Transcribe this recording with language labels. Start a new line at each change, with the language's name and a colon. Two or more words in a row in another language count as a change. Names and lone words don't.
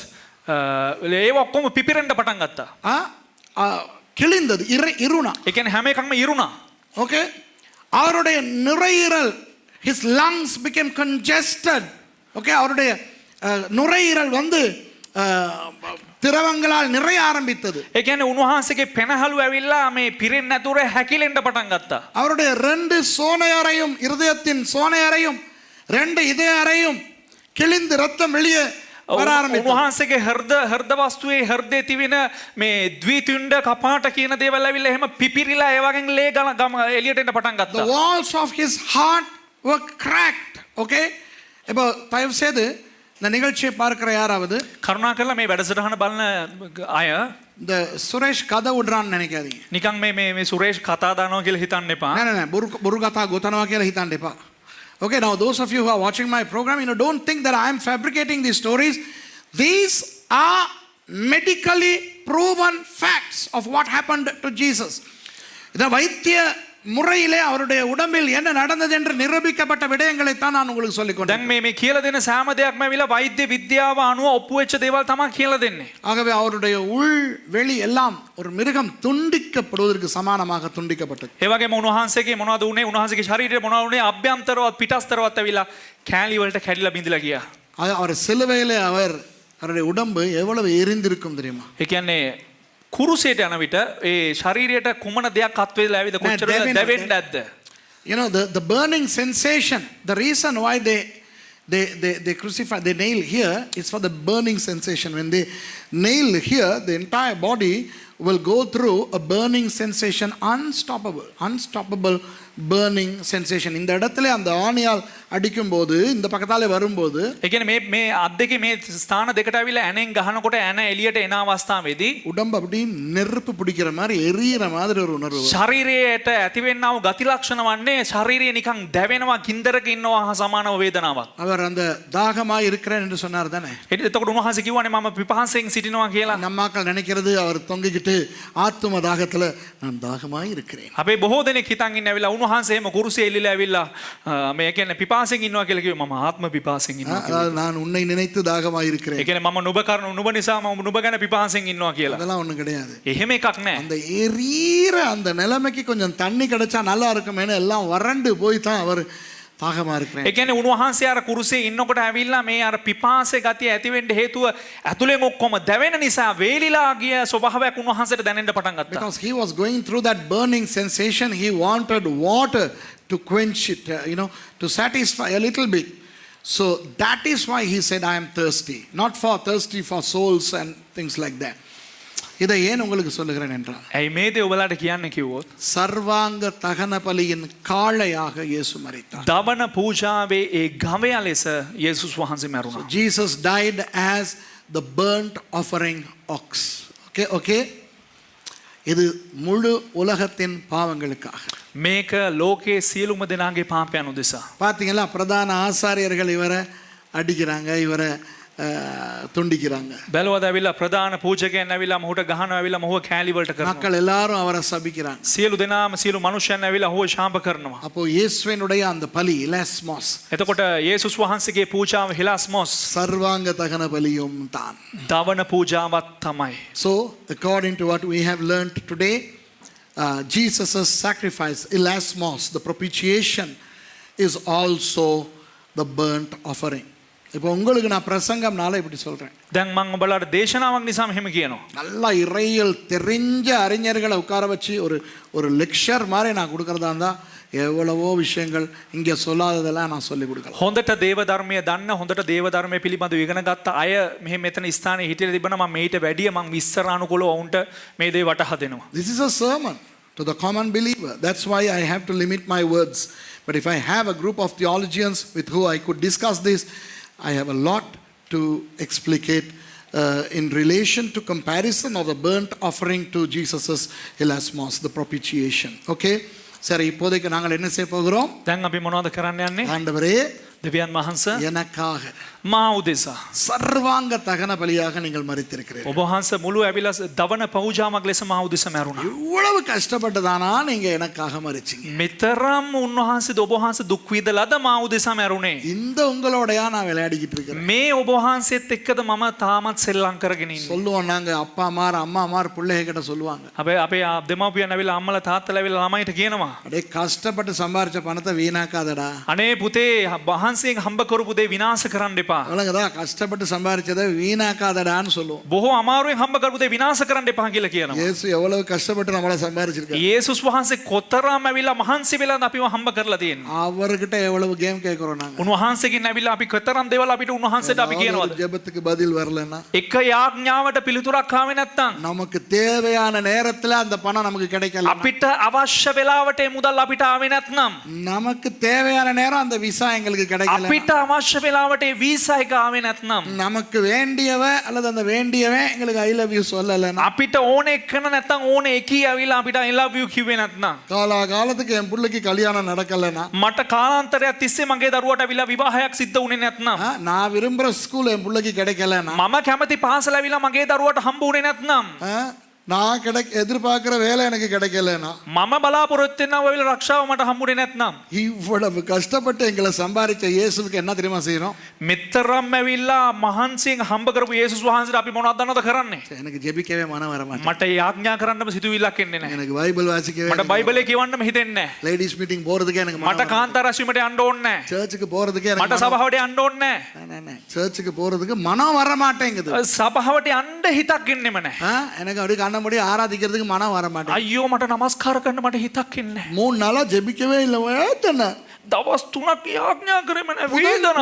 Sinhala: ඒවා ඔක්කොම පිපිරෙන්න පටන් ගත්තා.
Tamil: கிழிந்தது. இருணா.
Sinhala: ඒ කියන්නේ හැම එකක්ම ඉරුණා.
Tamil: ஓகே. அவருடைய நுரையீரல்,
English: his lungs became congested.
Tamil: ஓகே. அவருடைய நுரையீரல் வந்து திரவங்களால் நிறைய ஆரம்பித்தது.
Sinhala: ඒ කියන්නේ උන්වහන්සේගේ පෙනහළු ඇවිල්ලා මේ පිරෙන්නේ නැතුව හැකිලෙන්න පටන් ගත්තා.
Tamil: அவருடைய 2 சோனை அறையும், இருதயத்தின் சோனை அறையும் 2 இதய அறையும் கிழிந்து ரத்தம் வெளியே வர ஆரம்பித்தது.
Sinhala: උන්වහන්සේගේ හෘද වස්තුවේ හෘදයේ තිබෙන මේ ද්විතුණ්ඩ කපාට කියන දේවල් ඇවිල්ලා එහෙම පිපිරිලා ඒ වගේ ලේ ගම එළියට එන්න පටන් ගත්තා.
English: The walls of his heart were cracked. Okay.
Tamil: இப்போ தயவு செய்து இந்த நிகழ்ச்சியை பார்க்கிற யாராவது
Sinhala: කරුණාකරලා මේ වැඩසටහන බලන අය
Tamil: இந்த சுரேஷ் கதை விடுறான்னு நினைக்காதீங்க.
Sinhala: නිකන් මේ සුරේෂ් කතා දානවා කියලා හිතන්න එපා. නෑ බුරු කතා ගොතනවා කියලා හිතන්න එපා.
English: Okay, now those of you who are watching my program, don't think that I am fabricating these stories. These are medically proven facts of what happened to Jesus.
Tamil: The வைத்திய முறையிலே அவருடைய உடம்பில் என்ன நடந்தது என்று நிரூபிக்கப்பட்ட விடயங்களை தான் நான் உங்களுக்கு சொல்லிக் கொண்டேன்.
Sinhala: දැන් මේ කියලා දෙන සෑම දෙයක්ම ඇවිල්ලා වෛද්‍ය විද්‍යාව අනුව ඔප්පු වෙච්ච දේවල් තමයි කියලා දෙන්නේ.
Tamil: ஆகவே அவருடைய உள் வெளி எல்லாம் ஒரு மிருகம் துண்டிக்கப்படுவதற்கு சமானமாக துண்டிக்கப்பட்டது.
Sinhala: ඒ වගේම උන්වහන්සේගේ මොනවද උනේ? උන්වහන්සේගේ ශරීරයේ මොනවද උනේ? අභ්‍යන්තරවත් පිටස්තරවත් ඇවිල්ලා කෑලි වලට කැඩිලා බිඳිලා ගියා.
Tamil: அவர் சிலுவையிலே அவருடைய உடம்பு எவ்வளவு எரிந்திருக்கும் தெரியுமா?
Sinhala: ඒ කියන්නේ කුරුසයට යන විට ඒ ශරීරයට කුමන දෙයක් අත් වේලා ඇවිද කොච්චර දැවෙන්නේ නැද්ද?
English: You know, the burning sensation, the reason why they crucify, they nail here, is for the burning sensation. When they nail here, the entire body will go through a burning sensation, unstoppable burning sensation.
Tamil: இந்த இடத்துல அந்த ஆணியால் அடிக்கும் போது இந்த பக்கத்தாலே வரும்போது
Sinhala: ඒ කියන්නේ මේ අත් දෙකේ මේ ස්ථාන දෙකට ඇවිල්ලා ඇනෙන් ගහනකොට ඇන එළියට එන අවස්ථාවේදී
Tamil: உடம்பு அப்படியே நெருப்பு பிடிக்கிற மாதிரி எரியிற மாதிரி ஒரு உணர்வு.
Sinhala: ශරීරයට ඇතිවෙනා වූ ගති ලක්ෂණ වන්නේ ශරීරය නිකන් දැවෙනවා කින්දරක ඉන්නවා හා සමානව වේදනාවක්.
Tamil: அவர் அந்த தாகமாய் இருக்கிறேன் என்று சொன்னார் தானே.
Sinhala: එතකොට උන්වහන්සේ කිව්වනේ මම පිපාසයෙන් සිටිනවා කියලා.
Tamil: நம்மாக்கள் நினைக்கிறது அவர் தொங்கிக்கிட்டு ஆத்தும தாகத்துல நான் தாகமாய் இருக்கிறேன்.
Sinhala: අපේ බොහෝ දෙනෙක් හිතන් ඉන්නේ ඇවිල්ලා උන්වහන්සේම කුරුසියේ එල්ලිලා ඇවිල්ලා මේ කියන්නේ පිපාසයෙන් ඉන්නවා කියලා කිව්වේ මම ආත්ම පිපාසයෙන් ඉන්නවා කියලා.
Tamil: நான் உன்னை நினைத்து தாகமாய் இருக்கிறேன்.
Sinhala: ඒ කියන්නේ මම නුඹ නිසා මම නුඹ ගැන පිපාසයෙන් ඉන්නවා කියලා.
Tamil: அதெல்லாம் ஒண்ணும் கிடையாது.
Sinhala: එහෙම එකක් නැහැ.
Tamil: அந்த எரியிற அந்த நிலைமைக்கு கொஞ்சம் தண்ணி கிடைச்சா நல்லா இருக்குமேனு எல்லாம் வறண்டு போய் தான் அவர் தாகமா இருக்கிறேன்.
Sinhala: ඒ කියන්නේ උන්වහන්සේ අර කුරුසියේ ඉන්නකොට ඇවිල්ලා මේ අර පිපාසයේ ගතිය ඇති වෙන්න හේතුව ඇතුලෙන් ඔක්කොම දැවෙන නිසා වේලිලා ගිය ස්වභාවයක් උන්වහන්සේට දැනෙන්න පටන් ගත්තා.
English: Because he was going through that burning sensation, he wanted water to quench it, to satisfy a little bit. So that is why he said, I am thirsty. Not for thirsty for souls and things like that.
Tamil: இதை ஏன் உங்களுக்கு சொல்லுகிறேன் என்றால்
Sinhala: ඇයි මේ දේ ඔයාලට කියන්න කිව්වොත්
Tamil: சர்வாங்க தகன பலியின் காளையாக இயேசு மரித்தார்.
Sinhala: දවන පූජාවේ ඒ ගවයා ලෙස යේසුස් වහන්සේ මැරුණා.
English: Jesus died as the burnt offering ox.
Tamil: Okay? இது முழு உலகத்தின் பாவங்களுக்காக.
Sinhala: මේක ලෝකයේ සියලුම දෙනාගේ පාපයන් උදෙසා.
Tamil: பாத்தீங்களா, பிரதான ஆசாரியர்கள் இவரை அடிக்கிறாங்க, இவரை துண்டிக்கிறாங்க.
Sinhala: බැලුවද ඇවිල්ලා ප්‍රධාන පූජකයන් ඇවිල්ලා මොහුට ගහනවා ඇවිල්ලා මොහුව කෑලි වලට කරනවා.
Tamil: மக்கள் எல்லாரும் அவரை சபிக்கிறாங்க.
Sinhala: සියලු දෙනාම සියලු මනුෂ්‍යයන් ඇවිල්ලා ඔහුව ශාප කරනවා.
Tamil: அப்போ இயேசுவினுடைய அந்த பலி இலாஸ்மோஸ்
Sinhala: එතකොට යේසුස් වහන්සේගේ පූජාව හිලාස්මොස්
Tamil: சர்வாங்க தகன பலியும் தான்.
Sinhala: දවන පූජාවක් තමයි.
English: So according to what we have learned today, Jesus' sacrifice, ilasmos, the propitiation, is also the burnt offering.
Tamil: இப்போ உங்களுக்கு நான் பிரசங்கம்னால இப்படி சொல்றேன்.
Sinhala: දැන් මම ඔයාලට දේශනාවක් නිසා මෙහෙම කියනවා.
Tamil: நல்ல இறையியல் தெரிஞ்ச அறிஞர்களை உட்கார வச்சு ஒரு லெக்சர் மாதிரி நான் கொடுக்கறதா இருந்தா எவ்வளவோ விஷயங்கள் இங்கே சொல்லாததெல்லாம் நான் சொல்லி கொடுக்கலாம்.
Sinhala: හොඳට දේව ධර්මයේ දන්න හොඳට දේව ධර්මයේ පිළිබඳව ඉගෙන ගත්ත අය මෙතන ස්ථානයේ හිටියලා තිබුණා මම මේට වැඩිය මම විස්තරානුකූලව වුන්ට මේ දේ වටහා දෙනවා.
English: This is a sermon to the common believer. That's why I have to limit my words. But if I have a group of theologians with who I could discuss this, I have a lot to explicate in relation to comparison of the burnt offering to Jesus's hilasmos, the propitiation. Okay?
Tamil: சரி, இப்போதைக்கு நாங்கள் என்ன செய்ய போகிறோம்?
Sinhala: දැන් අපි මොනවද කරන්න යන්නේ?
Tamil: ஆண்டவரே,
Sinhala: දෙවියන් වහන්සේ
Tamil: எனக்காக
Sinhala: මා උදෙසා
Tamil: சர்வாங்க தகன பலியாக நீங்கள் மரித்திருக்கிறீர்கள்.
Sinhala: ඔබ වහන්සේ මුළු ඇවිල්ලා දවන පූජාවක් ලෙස මා උදෙසා මැරුණා.
Tamil: இவ்வளவு கஷ்டப்பட்டதானா நீங்க எனக்காக மரிச்சீங்க?
Sinhala: මෙතරම් උන්වහන්සේ ඔබ වහන්සේ දුක් විඳලාද මා උදෙසා මැරුණේ?
Tamil: இந்த உங்களோடயா நான் விளையாடிக்கிட்டு இருக்கிறேன்.
Sinhala: මේ ඔබ වහන්සේත් එක්කද මම තාමත් සෙල්ලම් කරගෙන ඉන්නේ.
Tamil: சொல்லுவோம், நாங்க அப்பா அம்மார் அம்மா அம்மார் பிள்ளைகிட்ட சொல்லுவாங்க,
Sinhala: අපේ දෙමව්පියන් ඇවිල්ලා අම්මලා තාත්තලා ඇවිල්ලා ළමයිට කියනවා,
Tamil: அடே கஷ்டப்பட்டு சம்பாரிச்ச பணத்தை வீணாக்காதடா.
Sinhala: අනේ පුතේ වහන්සේගෙන් හම්බ කරපු දේ විනාශ කරන්න එපා.
Tamil: அவ்வளவுதா, கஷ்டப்பட்டு சம்பாரிச்சதை வீணாக்காதடான்னு சொல்லுவோம்.
Sinhala: බොහෝ අමාරුවෙන් හම්බ කරපු දේ විනාශ කරන්න එපා කියලා කියනවා.
Tamil: இயேசு எவ்வளவு கஷ்டப்பட்டு நம்மள சம்பாரிச்சிருக்காரு.
Sinhala: යේසුස් වහන්සේ කොතරම් ඇවිල්ලා මහන්සි වෙලාද අපිව හම්බ කරලා තියෙන්නේ.
Tamil: அவர்கிட்ட எவ்வளவு கேம் கேக்குறோம் நாங்க.
Sinhala: උන්වහන්සේගෙන් ඇවිල්ලා අපි කොතරම් දේවල් අපිට උන්වහන්සේට අපි කියනවාද?
Tamil: ஜெபத்துக்கு பதில் வரலன்னா,
Sinhala: එක යාඥාවට පිළිතුරක් ආවේ නැත්නම්
Tamil: நமக்கு தேவையான நேரத்துல அந்த பணம் நமக்கு கிடைக்கல,
Sinhala: අපිට අවශ්‍ය වෙලාවට ඒ මුදල් අපිට ආවේ නැත්නම්
Tamil: நமக்கு தேவையான நேரம் அந்த விசா எங்களுக்கு கிடைக்கல,
Sinhala: අපිට අවශ්‍ය වෙලාවට ඒ වීසා එක ආවේ නැත්නම්
Tamil: நமக்கு வேண்டியவ அல்லது அந்த வேண்டியவன் எங்களுக்கு
English: I love you
Tamil: சொல்லலன்னா,
Sinhala: අපිට ඕනේ එකන නැත්නම් ඕනේ එකී ඇවිල්ලා අපිට
English: I love you
Sinhala: කිව්වේ නැත්නම්
Tamil: காலா காலத்துக்கு என் பிள்ளைக்கு கல்யாணம் நடக்கலன்னா,
Sinhala: මට කාලාන්තරයක් තිස්සේ මගේ දරුවට ඇවිල්ලා විවාහයක් සිද්ධ වුණේ නැත්නම්
Tamil: நான் விரும்புற ஸ்கூல் என் பிள்ளைக்கு கிடைக்கலன்னா,
Sinhala: මම කැමති පාසල ඇවිල්ලා මගේ දරුවට හම්බ වුණේ නැත්නම්
Tamil: நான் எதிர்பார்க்கிற வேலை எனக்கு கிடைக்கலனா
Sinhala: මම බලාපොරොත්තු වෙනා ඔය වෙලාව රක්ෂාව මට හම්බුනේ නැත්නම්
Tamil: இவ்வளவு கஷ்டப்பட்டு எங்களை சம்பாதிச்ச இயேசுவுக்கு என்ன தெரியுமா செய்யறோம்?
Sinhala: මෙතරම් ඇවිල්ලා මහන්සියෙන් හම්බ කරපු යේසුස් වහන්සේට අපි මොනවද දන්නවද කරන්නේ?
Tamil: எனக்கு ஜெபிக்கவே மனம் வர மாட்டேங்குது.
Sinhala: මට යාඥා කරන්නම සිතුවිල්ලක් එන්නේ නැහැ.
Tamil: எனக்கு பைபிள் வாசிக்கவே
Sinhala: මට බයිබලේ කියවන්නම හිතෙන්නේ නැහැ.
English: ladies meeting
Tamil: போறதுக்கே எனக்கு
Sinhala: මට කාන්තා රැස්වීමට යන්න ඕනේ නැහැ.
Tamil: சர்ச்சுக்கு போறதுக்கே
Sinhala: මට
Tamil: எனக்கு
Sinhala: සභාවට යන්න ඕනේ නැහැ.
Tamil: சர்ச்சுக்கு போறதுக்கு மனம் வர மாட்டேங்குது.
Sinhala: සභාවට යන්න හිතක් එන්නෙම නැහැ.
Tamil: எனக்கு அப்படியே கண்ண மூடி ஆராதிக்கிறதுக்கு மனம் வர மாட்டேங்குது.
Sinhala: අයියෝ මට නමස්කාර කරන්න මට හිතක් එන්නේ නැහැ.
Tamil: 3 நாளா ஜெபிக்கவே இல்ல வேதனை.
Sinhala: දවස් 3ක් යාඥා කරෙම නැහැ වේදනාව.